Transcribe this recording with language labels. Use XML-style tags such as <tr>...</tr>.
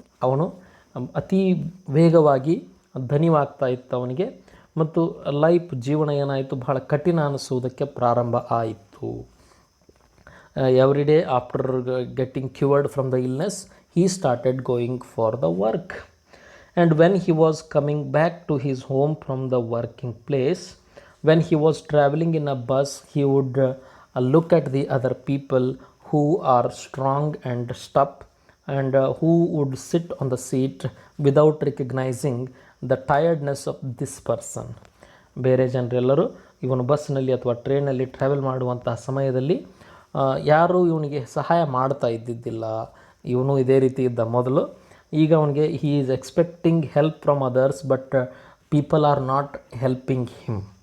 <kn>ಅವನು ಅತಿ ವೇಗವಾಗಿ ಧನಿವಾಗ್ತಾ ಇತ್ತು ಅವನಿಗೆ, ಮತ್ತು ಜೀವನ ಏನಾಯಿತು, ಬಹಳ ಕಠಿಣ ಅನಿಸುವುದಕ್ಕೆ ಪ್ರಾರಂಭ ಆಯಿತು.</kn> <en>Every day after getting cured from the illness he started going for the work. And when he was coming back to his home from the working place, when he was travelling in a bus, he would look at the other people who are strong and tough and who would sit on the seat without recognizing the tiredness of this person.</en> <kn>ಬೇರೆ ಜನರೆಲ್ಲರೂ ಇವನು ಬಸ್ನಲ್ಲಿ ಅಥವಾ ಟ್ರೈನಲ್ಲಿ travel ಮಾಡುವಂತಹ ಸಮಯದಲ್ಲಿ ಯಾರೂ ಇವನಿಗೆ ಸಹಾಯ ಮಾಡ್ತಾ ಇದ್ದಿದ್ದಿಲ್ಲ. ಇವನು ಇದೇ ರೀತಿ ಇದ್ದ ಮೊದಲು. ಈಗ ಅವನಿಗೆ</kn> <en>He is expecting help from others but people are not helping him.</en>